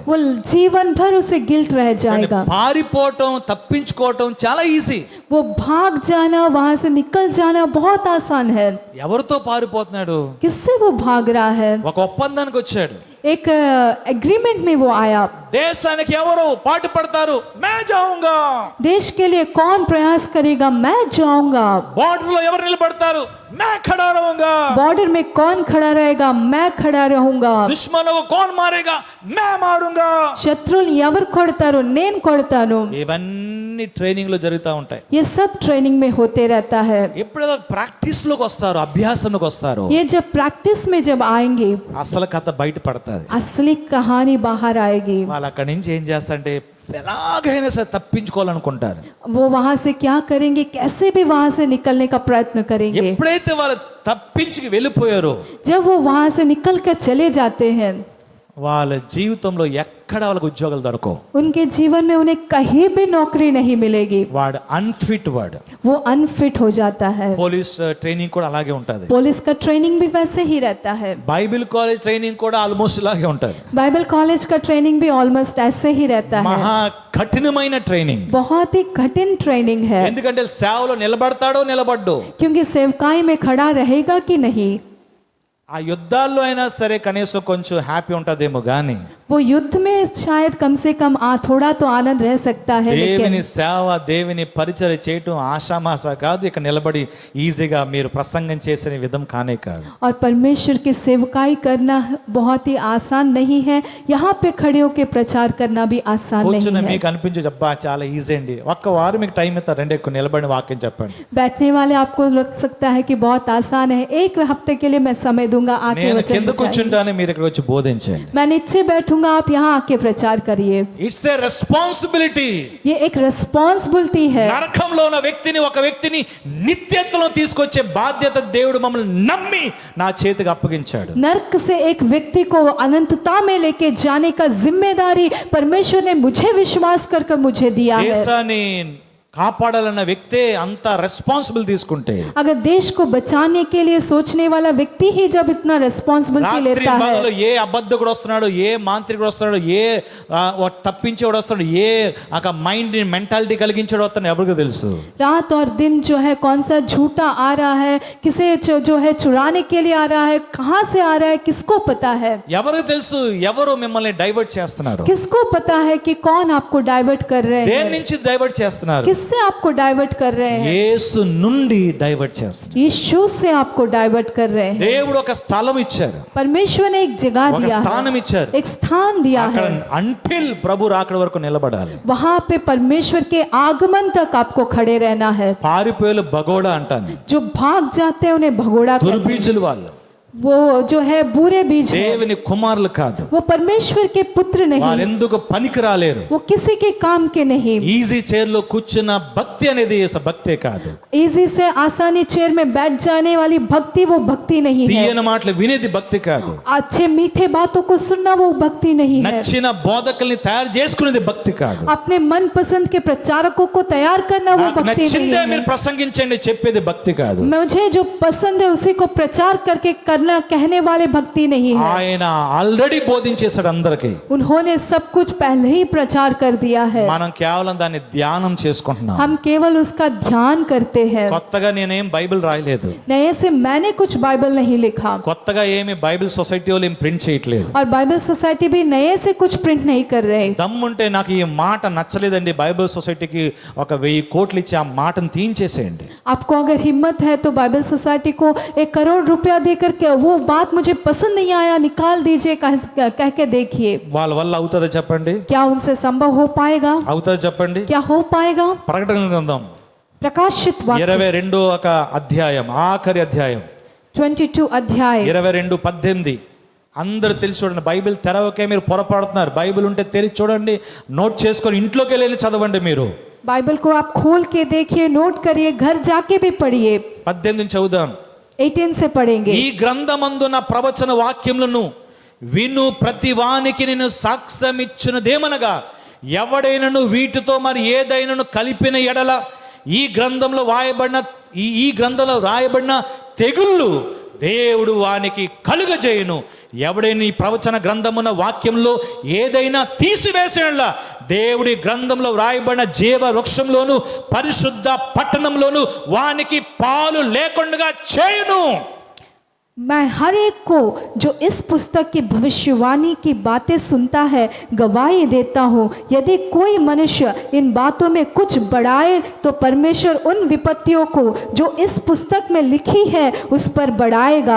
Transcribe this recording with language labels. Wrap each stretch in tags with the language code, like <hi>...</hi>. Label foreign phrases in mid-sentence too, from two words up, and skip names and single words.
<hi>वो जीवन भर उसे गिल्ट रह जाएगा।</hi> <te>పారిపోవటం తప్పించుకోవటం చాలా ఈజీ.</te> <hi>वो भाग जाना, वहां से निकल जाना बहुत आसान है।</hi> <te>ఎవరితో పారిపోతున్నాడు?</te> <hi>किससे वो भाग रहा है?</hi> <te>ఒక ఒప్పందానికి వచ్చాడు.</te> <hi>एक एग्रीमेंट में वो आया,</hi> <te>దేశానికి ఎవరు పాటు పడతారు?</te> <hi>मैं जाऊंगा. देश के लिए कौन प्रयास करेगा? मैं जाऊंगा।</hi> <te>బార్డర్ లో ఎవరు నిలబడతారు?</te> <hi>मैं खड़ा रहूंगा. बॉर्डर में कौन खड़ा रहेगा? मैं खड़ा रहूंगा। दुश्मन कौन मारेगा? मैं मारूंगा.</hi> <te>శత్రువులు ఎవరు కొడతారో నేను కొడతాను। ఇవన్నీ ట్రైనింగ్ లో జరుగుతూ ఉంటాయి.</te> <hi>ये सब ट्रेनिंग में होते रहता है।</hi> <te>ఎప్పుడైతే ప్రాక్టీస్ లోకి వస్తారో, అభ్యాసంలోకి వస్తారో,</te> <hi>ये जब प्रैक्टिस में जब आएंगे,</hi> <te>అసలు కథ బయట పడుతుంది.</te> <hi>असली कहानी बाहर आएगी।</hi> <te>వాళ్ళు అక్కడి నుంచి ఏం చేస్తారంటే ఎలాగైనా సరే తప్పించుకోవాలనుకుంటారు.</te> <hi>वो वहां से क्या करेंगे? कैसे भी वहां से निकलने का प्रयत्न करेंगे।</hi> <te>ఎప్పుడైతే వాళ్ళు తప్పించుకు వెళ్ళిపోయారో,</te> <hi>जब वो वहां से निकल कर चले जाते हैं,</hi> <te>వాళ్ళ జీవితంలో ఎక్కడ వాళ్ళకి ఉద్యోగాలు దొరకవు.</te> <hi>उनके जीवन में उन्हें कहीं भी नौकरी नहीं मिलेगी।</hi> <te>వాడు అన్ఫిట్ వాడు.</te> <hi>वो अनफिट हो जाता है।</hi> <en>police training</en> <te>కూడా అలాగే ఉంటుంది.</te> <hi>पुलिस का ट्रेनिंग भी वैसे ही रहता है।</hi> <en>Bible college training</en> <te>కూడా ఆల్మోస్ట్ ఇలాగే ఉంటుంది.</te> <hi>बाइबल कॉलेज का ट्रेनिंग भी ऑलमोस्ट ऐसे ही रहता है।</hi> <te>మహా కఠినమైన ట్రైనింగ్.</te> <hi>बहुत ही कठिन ट्रेनिंग है,</hi> <te>ఎందుకంటే సేవలో నిలబడతాడో నిలబడ్డో,</te> <hi>क्योंकि सेवकाई में खड़ा रहेगा कि नहीं।</hi> <te>ఆ యుద్ధాల్లో అయినా సరే కనీసం కొంచెం హ్యాపీ ఉంటదేమో గానీ</te> <hi>वो युद्ध में शायद कम से कम थोड़ा तो आनंद रह सकता है,</hi> <te>దేవుని</te> <hi>लेकिन</hi> <te>సేవ, దేవుని పరిచర్య చేయటం ఆషామాష కాదు. ఇక నిలబడి ఈజీగా మీరు ప్రసంగం చేసిన విధం కానే కాదు.</te> <hi>और परमेश्वर की सेवकाई करना बहुत ही आसान नहीं है। यहाँ पे खड़े होकर प्रचार करना भी आसान</hi> <te>కూర్చుని</te> <hi>नहीं है।</hi> <te>మీకు అనిపించే అబ్బా చాలా ఈజీ అండి, ఒక్క వారం మీకు టైం ఇస్తా, రెండు ఎక్కువ నిలబడి వాక్యం చెప్పండి.</te> <hi>बैठने वाले आपको लग सकता है कि बहुत आसान है, एक हफ्ते के लिए मैं समय दूंगा, आके</hi> <te>నేను</te> <hi>वचन</hi> <te>కింద</te> <hi>बजाएंगे।</hi> <te>కూర్చుంటాను, మీరు ఇక్కడ వచ్చి బోధించండి.</te> <hi>मैं नीचे बैठूंगा, करूंगा, आप यहाँ आके प्रचार करिए।</hi> <en>It's a responsibility.</en> <hi>ये एक रिस्पॉन्सिबिलिटी है।</hi> <te>నరకంలో ఉన్న ఒక వ్యక్తిని నిత్యత్వంలో తీసుకొచ్చే బాధ్యత దేవుడు మమ్మల్ని నమ్మి నా చేతికి అప్పగించాడు.</te> <hi>नर्क से एक व्यक्ति को अनंतता में लेके जाने का जिम्मेदारी परमेश्वर ने मुझे विश्वास कर मुझे दिया है।</hi> <te>దేశాన్ని కాపాడాలన్న వ్యక్తే అంత రెస్పాన్సిబుల్ తీసుకుంటే,</te> <hi>अगर देश को बचाने के लिए सोचने वाला व्यक्ति ही जब इतना रिस्पॉन्सिबिलिटी लेता है,</hi> <te>ఏ అబద్ధకుడు వస్తున్నాడు, ఏ మాంత్రికుడు వస్తున్నాడు, ఏ తప్పించేవాడు వస్తున్నాడు, ఏ</te> <en>mind mentality</en> <te>కలిగించేవాడు వస్తున్నాడు ఎవరికి తెలుసు?</te> <hi>रात और दिन जो है कौन सा झूठा आ रहा है, किसे जो है चुराने के लिए आ रहा है, कहां से आ रहा है, किसको पता है?</hi> <te>ఎవరికి తెలుసు ఎవరు మిమ్మల్ని డైవర్ట్ చేస్తున్నారు?</te> <hi>किसको पता है कि कौन आपको डाइवर्ट कर रहे हैं?</hi> <te>దేని నుంచి డైవర్ట్ చేస్తున్నారు?</te> <hi>किससे आपको डाइवर्ट कर रहे हैं?</hi> <te>యేసు నుండి డైవర్ట్ చేస్తున్నారు.</te> <hi>यीशु से आपको डाइवर्ट कर रहे हैं।</hi> <te>దేవుడు ఒక స్థలం ఇచ్చారు,</te> <hi>परमेश्वर ने एक जगह</hi> <te>ఒక</te> <hi>दिया</hi> <te>స్థానం</te> <hi>है,</hi> <te>ఇచ్చారు.</te> <hi>एक स्थान दिया</hi> <te>అక్కడ</te> <hi>है।</hi> <te>అంటిల్ ప్రభు రాకడ వరకు నిలబడాలి.</te> <hi>वहां पे परमेश्वर के आगमन तक आपको खड़े रहना है।</hi> <te>పారిపోయేలు భగోడా అంటాను,</te> <hi>जो भाग जाते हैं उन्हें भगोड़ा कहते हैं।</hi> <te>దుర్బీజులు వాళ్ళు,</te> <hi>वो जो है बुरे बीज है,</hi> <te>దేవుని కుమారులు కాదు.</te> <hi>वो परमेश्वर के पुत्र</hi> <te>వాళ్ళు</te> <hi>नहीं,</hi> <te>ఎందుకు పనికి రాలేరు?</te> <hi>वो किसी के काम के नहीं।</hi> <en>easy chair</en> <te>లో కూర్చున్న భక్తి అనేది భక్తే కాదు.</te> <hi>इजी से आसानी चेयर में बैठ जाने वाली भक्ति वो भक्ति नहीं है।</hi> <te>తీయని మాటలు వినేది భక్తి కాదు.</te> <hi>अच्छे मीठे बातों को सुनना वो भक्ति नहीं है।</hi> <te>నచ్చిన బోధకుల్ని తయారు చేసుకునేది భక్తి కాదు.</te> <hi>अपने मन पसंद के प्रचारकों को तैयार करना वो</hi> <te>నాకు</te> <hi>भक्ति नहीं</hi> <te>నచ్చిందే మీరు</te> <hi>है।</hi> <te>ప్రసంగించండి చెప్పేది భక్తి కాదు.</te> <hi>मुझे जो पसंद है उसी को प्रचार करके करना कहने वाले भक्ति नहीं है।</hi> <te>ఆయన ఆల్రెడీ బోధించేశాడు అందరికీ.</te> <hi>उन्होंने सब कुछ पहले ही प्रचार कर दिया है।</hi> <te>మనం కేవలం దాన్ని ధ్యానం చేసుకుంటున్నాం.</te> <hi>हम केवल उसका ध्यान करते हैं।</hi> <te>కొత్తగా నేనేం బైబిల్ రాయలేదు,</te> <hi>नए से मैंने कुछ बाइबल नहीं लिखा,</hi> <te>కొత్తగా ఏమి బైబిల్ సొసైటీ వాళ్ళు ఏం ప్రింట్ చేయట్లేదు.</te> <hi>और बाइबल सोसाइटी भी नए से कुछ प्रिंट नहीं कर रहे।</hi> <te>దమ్ముంటే నాకు ఈ మాట నచ్చలేదండి, బైబిల్ సొసైటీకి ఒక 1000 కోట్లు ఇచ్చి ఆ మాటను తీయించేసేయండి.</te> <hi>आपको अगर हिम्मत है तो बाइबल सोसाइटी को 1 करोड़ रुपया देकर के वो बात मुझे पसंद नहीं आया निकाल दीजिए कह के देखिए।</hi> <te>వాళ్ళ వల్ల అవుతుందో చెప్పండి?</te> <hi>क्या उनसे संभव हो पाएगा?</hi> <te>అవుతుందో చెప్పండి?</te> <hi>क्या हो पाएगा?</hi> <te>ప్రకటన గ్రంథం</te> <hi>प्रकाशित वाक्य</hi> <te>22వ అధ్యాయం, ఆఖరి అధ్యాయం</te> <hi>22 अध्याय 22:18.</hi> <te>అందరూ తెలిసి చూడండి, బైబిల్ తెరవకే మీరు పొరపడుతున్నారు. బైబిల్ ఉంటే తెరిచి చూడండి, నోట్ చేసుకొని ఇంట్లోకి వెళ్ళి చదవండి. మీరు</te> <hi>बाइबल को आप खोल के देखिए, नोट करिए, घर जाके भी पढ़िए।</hi> <te>18 చదువుదాం.</te> <hi>18 से पढ़ेंगे।</hi> <te>ఈ గ్రంథమందున ప్రవచన వాక్యములను విను ప్రతి వానికి నేను సాక్ష్యమిచ్చునదేమనగా, ఎవడైనను వీటితో మరి ఏదైనను కలిపిన ఎడల ఈ గ్రంథంలో రాయబడిన తెగుళ్ళు దేవుడు వానికి కలుగజేయును. ఎవడైనా ఈ ప్రవచన గ్రంథమున వాక్యంలో ఏదైనా తీసివేసిన దేవుడి గ్రంథంలో రాయబడిన జీవ వృక్షంలోను పరిశుద్ధ పట్టణంలోను వానికి పాలు లేకుండా చేయును.</te> <hi>मैं हर एक को जो इस पुस्तक की भविष्यवाणी की बातें सुनता है गवाही देता हूँ, यदि कोई मनुष्य इन बातों में कुछ बढ़ाए तो परमेश्वर उन विपत्तियों को जो इस पुस्तक में लिखी है उस पर बढ़ाएगा।</hi>